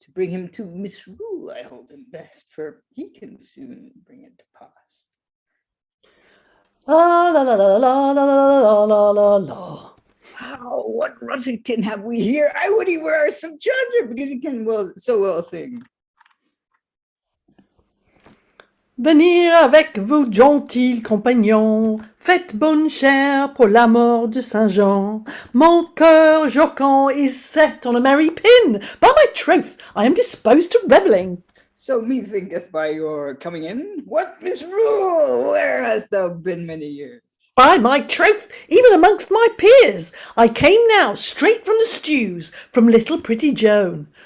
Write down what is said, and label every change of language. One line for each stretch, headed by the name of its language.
English: To bring him to Misrule I hold him best, for he can soon bring it to pass. La la la la la la la la la la. How, what Russington have we here? I would he were some judge, because he can so well sing.
French: Venir avec vous, gentils compagnons, faites bonne chère pour la mort de Saint Jean. Mon cœur
English: jocund is set on a merry pin. By my troth, I am disposed to revelling. So methinketh by your coming in, what Misrule, where hast thou been many years? By my troth, even amongst my peers, I came now straight from the stews, from little pretty Joan.